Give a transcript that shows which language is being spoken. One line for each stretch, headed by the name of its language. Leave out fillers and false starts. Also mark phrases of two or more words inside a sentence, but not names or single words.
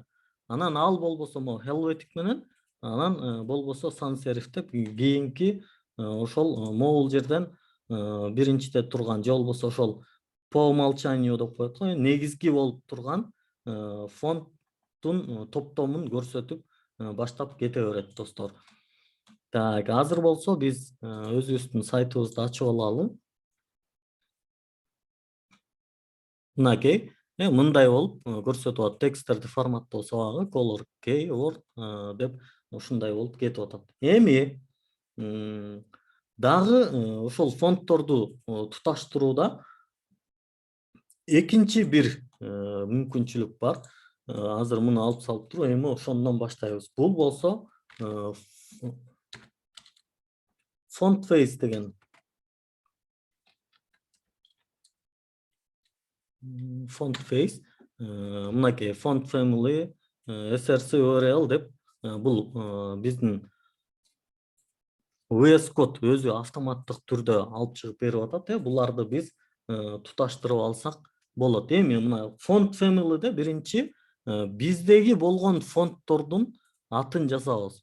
Kyrgyz: Анан ал болбосо Helvetic менен, анан болбосо
English: sans serif
Kyrgyz: деп кийинки ошол могул жерден биринчиде турган, же болбосо ошол
Russian: по умолчанию
Kyrgyz: деп коет го, негизги болуп турган фонттун топтомун көрсөтүп баштап кете берет, достор. Так, азыр болсо биз өзүбүздүн сайтыбызды ачып алалы. Мынакей, мындай болуп көрсөтүп атат. Тексттерди форматтоо сабагы
English: color keyword
Kyrgyz: деп ушундай болуп кетип атат. Эми дагы ошол фонтторду туташтырууда экинчи бир мүмкүнчүлүк бар. Азыр муну алып салып туруп, эми ошондон баштайбыз. Бул болсо
English: font face
Kyrgyz: деген.
English: Font face,
Kyrgyz: мынакей
English: font family, src url
Kyrgyz: деп, бул биздин VS Code өзү автоматтык түрдө алып чыгып берип атат. Буларды биз туташтырып алсак болот. Эми мына
English: font family'де
Kyrgyz: биринчи биздеги болгон фонттордун атын жазабыз.